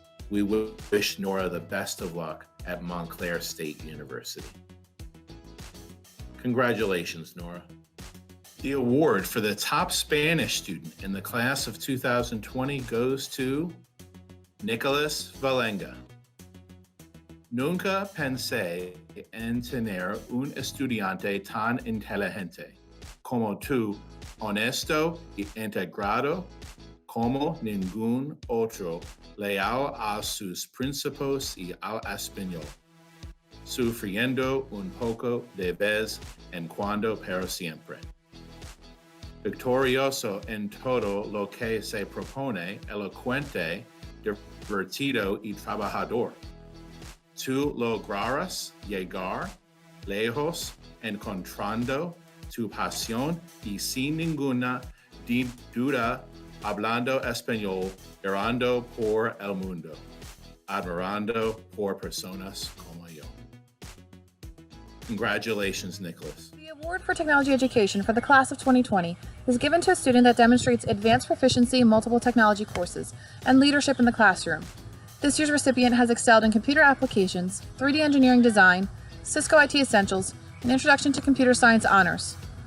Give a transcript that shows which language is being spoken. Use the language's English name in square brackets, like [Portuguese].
[English] We wish Nora the best of luck at Montclair State University. Congratulations, Nora. The award for the top Spanish student in the class of 2020 goes to Nicholas Valenga. [Spanish] Nunca pensé en tener un estudiante tan inteligente como tú, honesto y integrado como ningún otro, leal a sus principios y al español. sufriendo un poco de vez en cuando pero siempre. Victorioso en todo lo que se propone, elocuente, divertido y trabajador. Tú lograrás llegar lejos encontrando tu pasión y sin ninguna duda hablando español, errando por el mundo, admirando por personas como yo. [English] Congratulations, Nicholas. The Award for Technology Education for the class of 2020 is given to a student that demonstrates advanced proficiency in multiple technology courses and leadership in the classroom. This year's recipient has excelled in computer applications, 3D engineering design, Cisco IT Essentials, and Introduction to Computer Science honors.